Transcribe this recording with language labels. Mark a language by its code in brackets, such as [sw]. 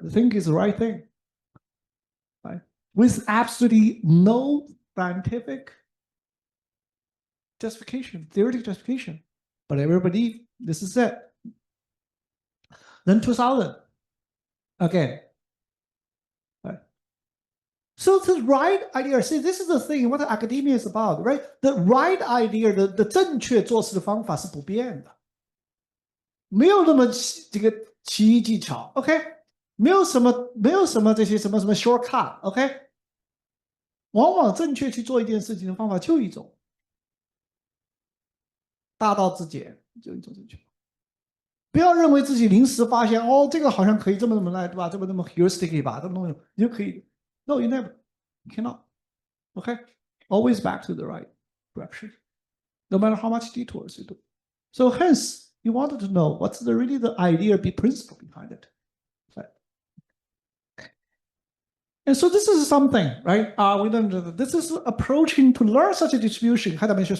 [en] They think it's the right thing, right? With absolutely no scientific justification, theoretic justification. But everybody, this is it. Then 2000, again. Right? So the right idea, see, this is the thing, what academia is about, right? The right idea, the [zh] 正确做事的方法是不变的。没有那么这个奇异技巧 ，OK？ 没有什么这些什么 shortcut，OK？往往正确去做一件事情的方法就一种，大道至简就一种正确。不要认为自己临时发现，这个好像可以这么来，对吧？这么 heuristic 吧，这么东西你就可以。 [en] No, you never, you cannot. Okay, always back to the right direction, no matter how much detours you do. So hence. You wanted to know what's really the idea, the principle behind it. Right? And so this is something, right? This is approaching to learn such a distribution, high dimensions.